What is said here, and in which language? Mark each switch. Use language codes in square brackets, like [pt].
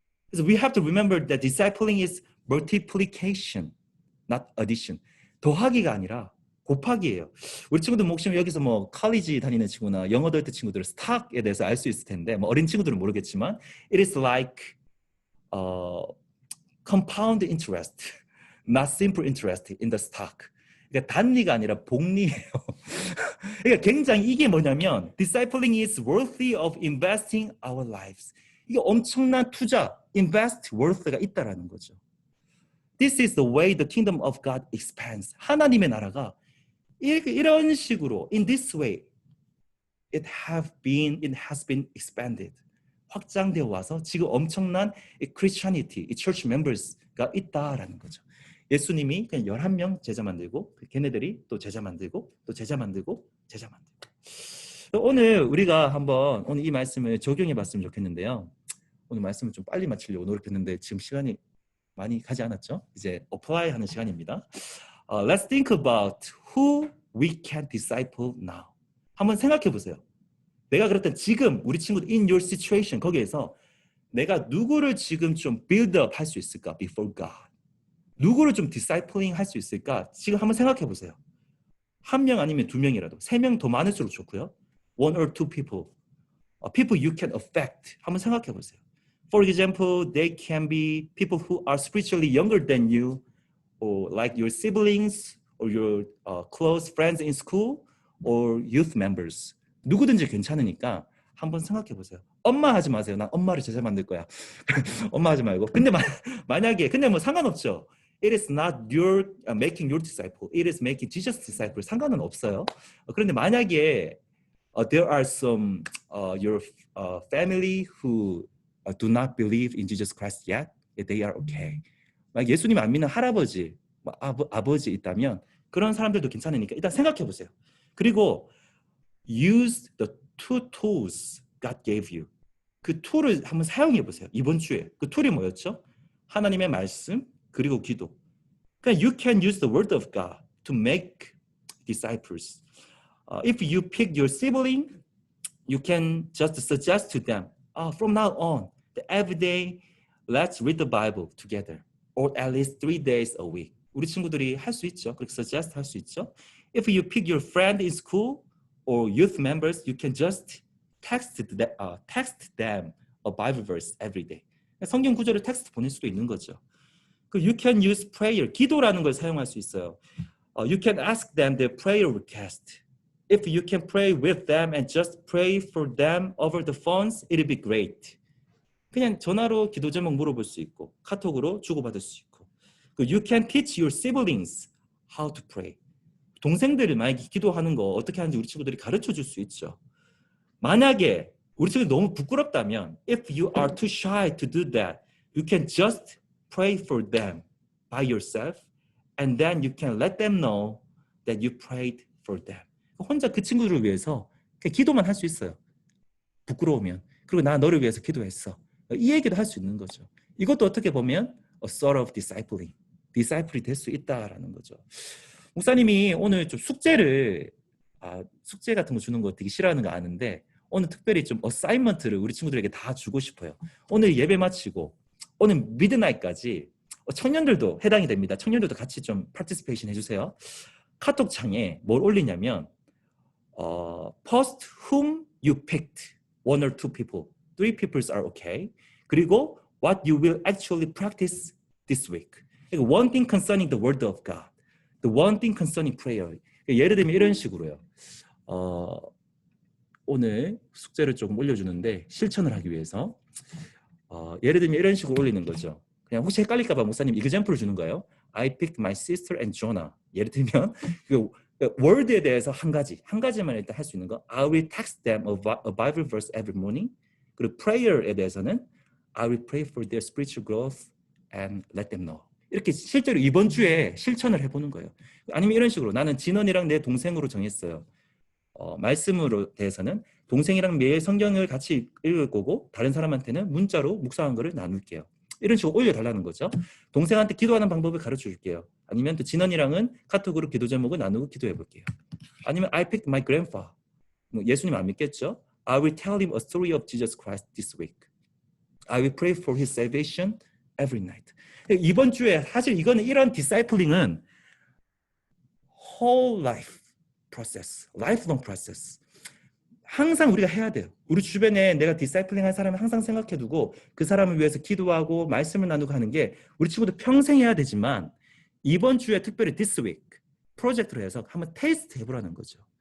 [ko] 그래서 [en] we have to remember that discipling is multiplication, not addition. [ko] 더하기가 아니라 곱하기예요. 우리 친구들 혹시 여기서 뭐 컬리지 다니는 친구나 영어덜트 친구들은 스탁에 대해서 알 수 있을 텐데 뭐 어린 친구들은 모르겠지만 [en] it is like compound interest, not simple interest in the stock. [ko] 그러니까 단리가 아니라 복리예요. 그러니까 굉장히 이게 뭐냐면 [en] discipling is worthy of investing our lives. [ko] 이게 엄청난 투자, [en] invest worth [ko] 가 있다라는 거죠. [en] This is the way the kingdom of God expands. [ko] 하나님의 나라가 이런 식으로 [en] in this way it has been expanded. [ko] 확장되어 와서 지금 엄청난 Christianity, church members가 있다라는 거죠. 예수님이 그냥 11명 제자 만들고 걔네들이 또 제자 만들고 또 제자 만들고 오늘 우리가 한번 오늘 이 말씀을 적용해 봤으면 좋겠는데요. 오늘 말씀을 좀 빨리 마치려고 노력했는데 지금 시간이 많이 가지 않았죠? 이제 apply 하는 시간입니다. [en] Let's think about who we can disciple now. [ko] 한번 생각해 보세요. 내가 그랬던 지금 우리 친구들 [en] in your situation [ko] 거기에서 내가 누구를 지금 좀 [en] build up [ko] 할 수 있을까 [en] before God. [ko] 누구를 좀 discipling 할 수 있을까? 지금 한번 생각해 보세요. 한 명 아니면 2명이라도 3명 더 많을수록 좋고요. [en] One or two people. People you can affect. [ko] 한번 생각해 보세요. [en] For example, they can be people who are spiritually younger than you, or like your siblings, or your close friends in school, or youth members. [ko] 누구든지 괜찮으니까 한번 생각해 보세요. 엄마 하지 마세요. 난 엄마를 제자 만들 거야. 엄마 하지 말고. 근데 만약에 근데 뭐 상관없죠. [en] It is not your making your disciple. It is making Jesus disciple. [ko] 상관은 없어요. 그런데 만약에 [en] there are some your family who do not believe in Jesus Christ yet, they are okay. [ko] 막 예수님 안 믿는 할아버지, 아버지 있다면 그런 사람들도 괜찮으니까 일단 생각해 보세요. 그리고 [en] use the two tools God gave you. [ko] 그 툴을 한번 사용해 보세요. 이번 주에 그 툴이 뭐였죠? 하나님의 말씀 그리고 기도. 그러니까 [en] you can use the word of God to make disciples. If you pick your sibling, you can just suggest to them, from now on, every day, let's read the Bible together, or at least 3 days a week. [ko] 우리 친구들이 할 수 있죠. 그렇게 suggest 할 수 있죠. [en] If you pick your friend in school or youth members, you can just text them a Bible verse every day. [ko] 성경 구절을 텍스트 보낼 수도 있는 거죠. [en] You can use prayer, [ko] 기도라는 걸 사용할 수 있어요. [en] You can ask them their prayer request. If you can pray with them and just pray for them over the phones, it'll be great. [ko] 그냥 전화로 기도 제목 물어볼 수 있고 카톡으로 주고받을 수 있고. [en] You can teach your siblings how to pray. [ko] 동생들이 만약에 기도하는 거 어떻게 하는지 우리 친구들이 가르쳐 줄 수 있죠. 만약에 우리 친구들이 너무 부끄럽다면 [en] if you are too shy to do that, you can just pray for them by yourself and then you can let them know that you prayed for them. [ko] 혼자 그 친구들을 위해서 그냥 기도만 할 수 있어요. 부끄러우면. 그리고 나 너를 위해서 기도했어. 이 얘기도 할 수 있는 거죠. 이것도 어떻게 보면 [en] a sort of discipling. [ko] 디사이플이 될 수 있다라는 거죠. 목사님이 오늘 좀 숙제를 숙제 같은 거 주는 거 되게 싫어하는 거 아는데 오늘 특별히 좀 어사이먼트를 우리 친구들에게 다 주고 싶어요. 오늘 예배 마치고 오늘 미드나잇까지 청년들도 해당이 됩니다. 청년들도 같이 좀 파티시페이션 해주세요. 카톡 창에 뭘 올리냐면 [en] Post whom you picked, one or two people, three people are okay. [ko] 그리고 [en] what you will actually practice this week. One thing concerning the word of God, the one thing concerning prayer. [ko] 예를 들면 이런 식으로요. 오늘 숙제를 조금 올려주는데 실천을 하기 위해서 예를 들면 이런 식으로 올리는 거죠. 그냥 혹시 헷갈릴까 봐 목사님 example을 주는 거예요. [en] I picked my sister and Jonah. [ko] 예를 들면 그 word에 대해서 한 가지만 일단 할 수 있는 거. [en] I will text them a Bible verse every morning. [ko] 그리고 [en] prayer에 대해서는 I will pray for their spiritual growth and let them know. [ko] 이렇게 실제로 이번 주에 실천을 해보는 거예요. 아니면 이런 식으로 나는 진원이랑 내 동생으로 정했어요. 말씀으로 대해서는 동생이랑 매일 성경을 같이 읽을 거고 다른 사람한테는 문자로 묵상한 거를 나눌게요. 이런 식으로 올려달라는 거죠. 동생한테 기도하는 방법을 가르쳐 줄게요. 아니면 또 진원이랑은 카톡으로 기도 제목을 나누고 기도해 볼게요. [en] 아니면 I picked my grandpa. [ko] 예수님 안 믿겠죠? [en] I will tell him a story of Jesus Christ this week. I will pray for his salvation every night. [ko] 이번 주에 사실 이거는 이런 디사이플링은 [en] whole life process, lifelong process. [ko] 항상 우리가 해야 돼요. 우리 주변에 내가 디사이플링 할 사람을 항상 생각해두고 그 사람을 위해서 기도하고 말씀을 나누고 하는 게 우리 친구들 평생 해야 되지만 이번 주에 특별히 [en] this week [ko] 프로젝트로 해서 한번 테스트 해보라는 거죠.